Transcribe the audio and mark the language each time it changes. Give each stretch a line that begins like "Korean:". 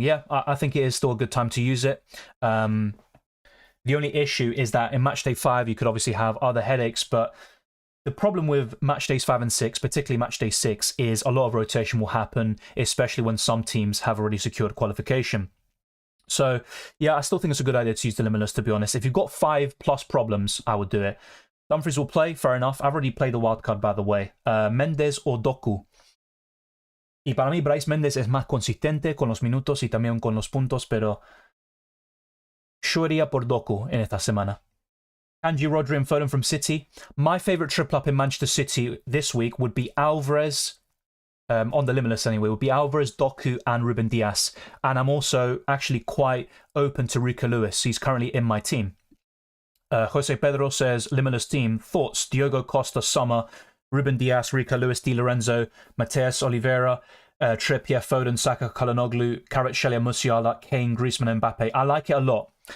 English: Yeah, I think it is still a good time to use it. The only issue is that in match day 5, you could obviously have other headaches, but the problem with match days 5 and 6, particularly match day 6, is a lot of rotation will happen, especially when some teams have already secured qualification. So yeah, I still think it's a good idea to use the Limitless, to be honest. If you've got 5+ problems, I would do it. Dumfries will play, fair enough. I've already played the wildcard, by the way. Mendes or Doku.
Spanish: Y para mí, Bryce Méndez es más consistente con los minutos y también con los puntos, pero yo iría por Doku en esta semana.
English: Angie, Rodri and Foden from City. My favourite triple up in Manchester City this week would be Alvarez, on the Limitless anyway, would be Alvarez, Doku and Ruben Diaz. And I'm also actually quite open to Rico Lewis. He's currently in my team. Jose Pedro says, Limitless team, thoughts, Diogo Costa, Sommer, Ruben Diaz, Rico Lewis, Di Lorenzo, Mateus Oliveira, Trippier, Foden, Saka, Kalhanoglu, Kvaratskhelia, Musiala, Kane, Griezmann, Mbappe. I like it a lot.